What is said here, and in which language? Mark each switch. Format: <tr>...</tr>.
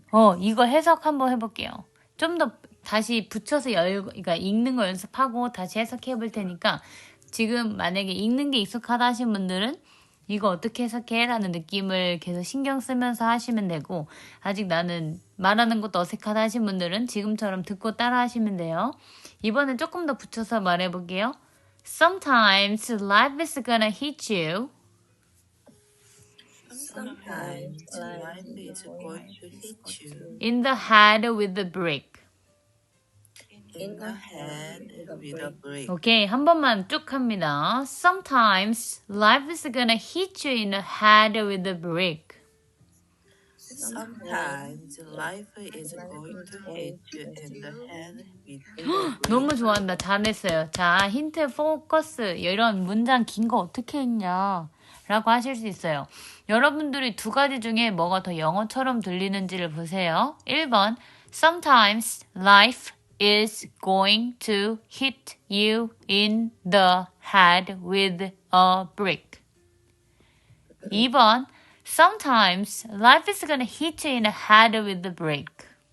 <ko>이거 해석 한번 해볼게요. 좀 더 다시 붙여서 그러니까 읽는 거 연습하고 다시 해석해 볼 테니까 지금 만약에 읽는 게 익숙하다 하신 분들은 이거 어떻게 해석해? 라는 느낌을 계속 신경 쓰면서 하시면 되고 아직 나는 말하는 것도 어색하다 하신 분들은 지금처럼 듣고 따라 하시면 돼요. 이번엔 조금 더 붙여서 말해볼게요.</ko> <en>Sometimes life is gonna hit you Sometimes life is going to hit you in the head with a brick. in the head with a brick.</en> <ko>오케이, 한 번만 쭉 합니다.</ko> <en>Sometimes life is gonna hit you in the head with a brick. Sometimes life is going to hit you in the head with a brick.</en> <ko>너무 좋아한다. 잘했어요. 자, 힌트 포커스. 이런 문장 긴 거 어떻게 했냐? 라고 하실 수 있어요. 여러분들이 두 가지 중에 뭐가 더 영어처럼 들리는지를 보세요.</ko> <en>1번, Sometimes life is going to hit you in the head with a brick. 2번, Sometimes life is gonna hit you in the head with a brick.</en>